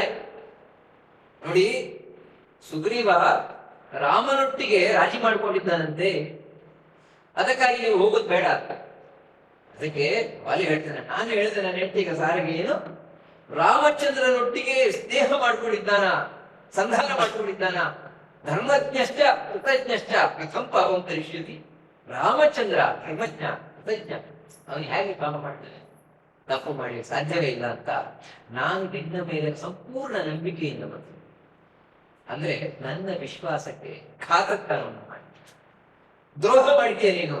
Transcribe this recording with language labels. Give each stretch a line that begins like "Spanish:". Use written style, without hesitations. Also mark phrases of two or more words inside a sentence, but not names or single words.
Kannada: ನೋಡಿ, ಸುಗ್ರೀವ ರಾಮನೊಟ್ಟಿಗೆ ರಾಜಿ ಮಾಡ್ಕೊಂಡಿದ್ದಾನಂತೆ, ಅದಕ್ಕಾಗಿ ನೀವು ಹೋಗೋದು ಬೇಡ ಅಂತ. ಅದಕ್ಕೆ ವಾಲಿ ಹೇಳ್ತಾನೆ, ನಾನು ಹೇಳಿದೆ ನನ್ನ ಹೆಂಡತಿಗೆ ಸಾರಿಗೆ ಏನು ರಾಮಚಂದ್ರನೊಟ್ಟಿಗೆ ಸ್ನೇಹ ಮಾಡ್ಕೊಂಡಿದ್ದಾನ, ಸಂಧಾನ ಮಾಡ್ಕೊಂಡಿದ್ದಾನ.
Sanskrit: ಧರ್ಮಜ್ಞಶ್ಚ ಕೃತಜ್ಞಶ್ಚ ಕಥಂ ಪಾಪಂ ಕರಿಷ್ಯತಿ.
Kannada: ರಾಮಚಂದ್ರ ಧರ್ಮಜ್ಞ ಕೃತಜ್ಞ, ಅವನು ಹೇಗೆ ಪಾಪ ಮಾಡ್ತಾನೆ, ತಪ್ಪು ಮಾಡಿ ಸಾಧ್ಯವೇ ಇಲ್ಲ ಅಂತ ನಾನು ನಿನ್ನ ಮೇಲೆ ಸಂಪೂರ್ಣ ನಂಬಿಕೆಯಿಂದ ಬಂದೆ. ಅಂದ್ರೆ ನನ್ನ ವಿಶ್ವಾಸಕ್ಕೆ ಘಾತಕವನ್ನು ಮಾಡಿ ದ್ರೋಹ ಮಾಡಿದ್ಯಾ ನೀನು.